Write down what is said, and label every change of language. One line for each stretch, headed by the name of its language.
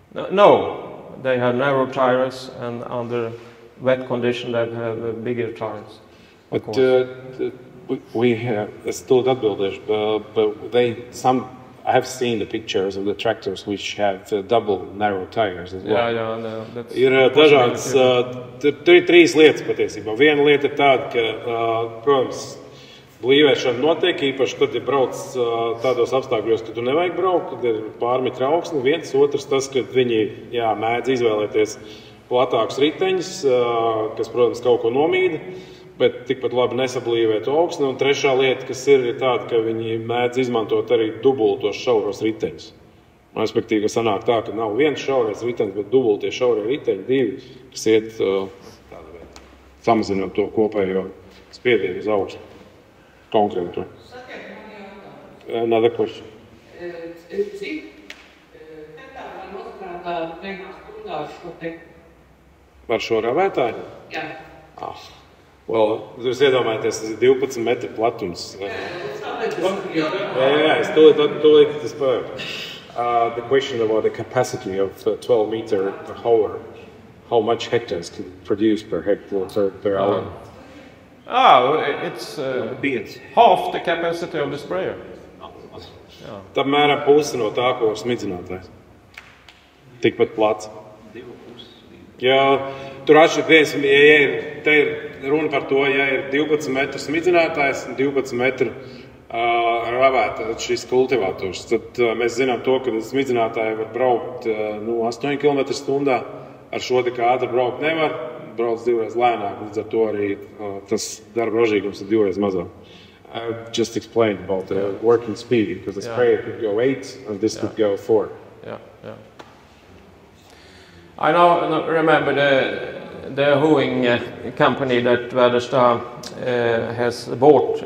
English: No, they have narrow tires, and under wet condition they have bigger tires. But we have still
Latvian: atbildēšu,
English: but I have seen the pictures of the tractors which have double narrow tires as well. Yeah,
Latvian: ir dažādas, trīs lietas patiesībā. Viena lieta ir tāda, ka, protams, blīvēšana notiek, īpaši tad, ja brauc tādos apstākļos, ka tu nevajag braukt, kad ir pārmitra augsne. Viens, otrs tas, ka viņi mēdz izvēlēties platākus riteņus, kas, protams, kaut ko nomīda. bet tikpat labi nesablīvēt augsni. Un trešā lieta, kas ir tāda, ka viņi mēdz izmantot arī dubultos šauros riteņus. Respektīvi, ka sanāk tā, ka nav viens šaurais ritenis, bet dubultie šaurie riteņi, divi, kas iet tādā veidā, samazinot to kopējo spiedienu uz augstu. Konkrēti. Sakiet man jautājumu.
English: Another question.
Latvian: Cik hektāri nostrādā vienā stundā šo te? Par šo ravētāju? Jā. Jūs iedomājaties, tas ir 12 metru platums. Jā, es tūlīt tas pārēju.
English: The question about the capacity of 12 meter hour, how much hectares can produce per hectare per hour? It's half the capacity of the sprayer.
Latvian: Tā mēram pusi no tā, ko var smidzinātājs. Tikpat plats. Jā, tur atšķirties, te ir runa par to, ja ir 12 metru smidzinātājs un 12 metru ravētājs, šis kultivators. Tad mēs zinām to, ka smidzinātāji var braukt 8 km/h. Ar šo tik ātri braukt nevar, brauc divreiz lēnāk, līdz ar to arī tas darba ražīgums ir divreiz mazāk.
English: Just explain about the working speed, because the sprayer could go 8 and this could go 4. Yeah. I now remember the hoeing company that Väderstad has bought.